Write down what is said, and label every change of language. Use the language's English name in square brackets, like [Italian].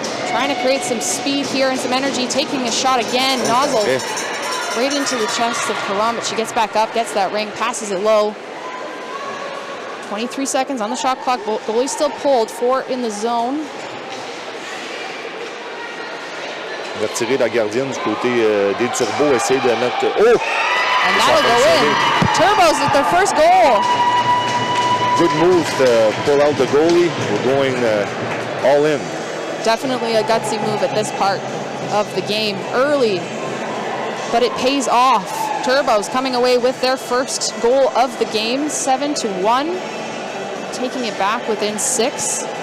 [English] Trying to create some speed here and some energy, taking a shot again. Nozzle right into the chest of Karam, but she gets back up, gets that ring, passes it low. 23 seconds on the shot clock. Goalie still pulled, 4 in the zone. [French] On va retirer la gardienne du côté des Turbos, essayer de mettre... [English] And that'll go in. Turbos with their first goal. Good move to pull out the goalie. We're going all in. Definitely a gutsy move at this part of the game. Early but it pays off. Turbos coming away with their first goal of the game, 7-1, taking it back within 6.